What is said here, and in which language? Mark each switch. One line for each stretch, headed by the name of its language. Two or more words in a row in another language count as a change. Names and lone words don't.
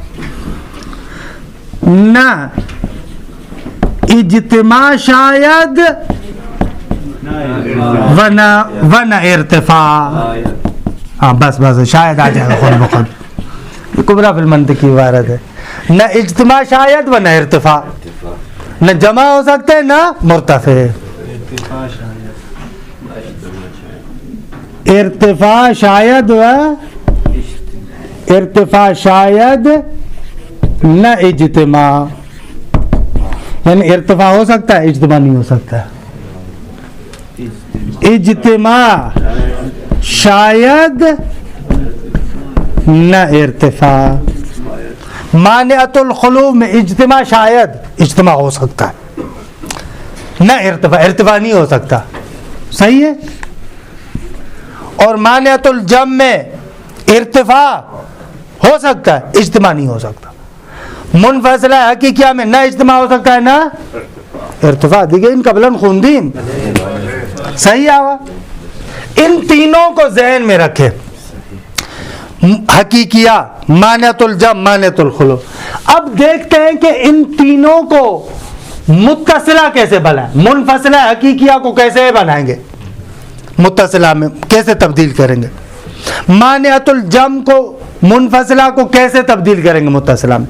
Persian: نہ اجتماع شاید ون ارتفاع.
Urdu: ہاں بس شاید آ جائے گا خود بخود. کبریٰ فی المنطق کی عبارت ہے.
Persian: نہ اجتماع شاید ونہ ارتفاع،
Urdu: نہ جمع ہو سکتے نہ مرتفع.
Persian: ارتفاع شاید و ارتفاع شاید نہ اجتماع،
Urdu: یعنی ارتفاع ہو سکتا ہے، اجتماع نہیں ہو سکتا.
Persian: اجتماع شاید نہ ارتفاع.
Urdu: مانعۃ الخلو میں
Persian: اجتماع شاید،
Urdu: اجتماع ہو سکتا ہے،
Persian: نہ ارتفاع،
Urdu: ارتفاع نہیں ہو سکتا. صحیح ہے. اور مانعۃ الجمع میں ارتفاع ہو سکتا ہے، اجتماع نہیں ہو سکتا. منفصلہ حقیقیہ میں نہ اجتماع ہو سکتا ہے نہ ارتفاع. دیکھیں ان قبلن خوندین. صحیح آوا. ان تینوں کو ذہن میں رکھے، حقیقیہ، مانعۃ الجمع، مانعۃ الخلو. اب دیکھتے ہیں کہ ان تینوں کو متصلہ کیسے بنائیں. منفصلہ حقیقیہ کو کیسے بنائیں گے، متصلہ میں کیسے تبدیل کریں گے. مانعۃ الجمع کو منفصلہ کو کیسے تبدیل کریں گے متصلہ میں.